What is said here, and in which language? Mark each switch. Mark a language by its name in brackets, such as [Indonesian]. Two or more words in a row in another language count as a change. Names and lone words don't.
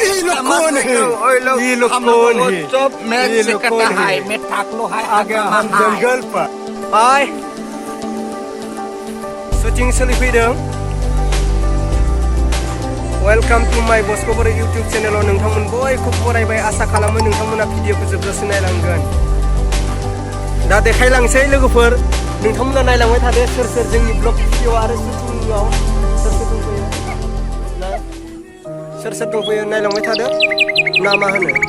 [Hindi] लोग कौन है ये लोग कौन है ये लोग कौन है आ गया हम जंगल पर हाय [Bodo] शूटिंग सोलिफैदों [English] welcome to my [Bodo] बस्क'बर इउटुब चेनेलाव नोंथांमोन बयखौ बरायबाय आसा खालामो नोंथांमोना भिडिअखौ जोबजासिम नायलांगोन दा देखायलांसै लोगोफोर नोंथांमोना नायलांबाय थादो सोर सोर जोंनि ब्लग भिडिअ आरो शुटिंआव सोर सोर दंफैयो ना सोर सोर दंफैयो नायलांबाय थादो ना मा होनो